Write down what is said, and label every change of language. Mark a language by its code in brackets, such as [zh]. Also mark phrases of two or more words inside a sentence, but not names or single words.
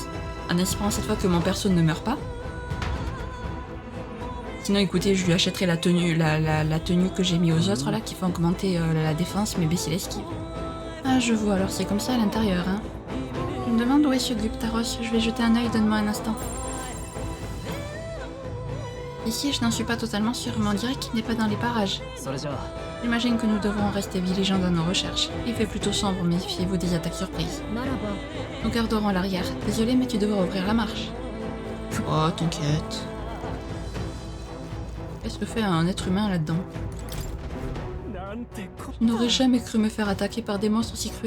[fr] En espérant cette fois que mon perso ne meurt pas. Sinon, écoutez, je lui achèterai la tenue, la tenue que j'ai mis aux autres, là, qui fait augmenter la défense, mais baisser l'esquive. Ah, je vois, alors c'est comme ça à l'intérieur, hein. Je me demande où est ce Guptaros. Je vais jeter un œil, donne-moi un instant. Ici, je n'en suis pas totalement sûre, mais on dirait qu'il n'est pas dans les parages. [ja] それじゃあ [fr] J'imagine que nous devrons rester vigilants dans nos recherches. Il fait plutôt sombre, méfiez-vous des attaques surprises. [ja] ならば [fr] Nous garderons l'arrière. Désolé, mais tu devras ouvrir la marche. Oh, t'inquiète. Qu'est-ce que fait un être humain là-dedans? Je n'aurais jamais cru me faire attaquer par des monstres aussi cruels.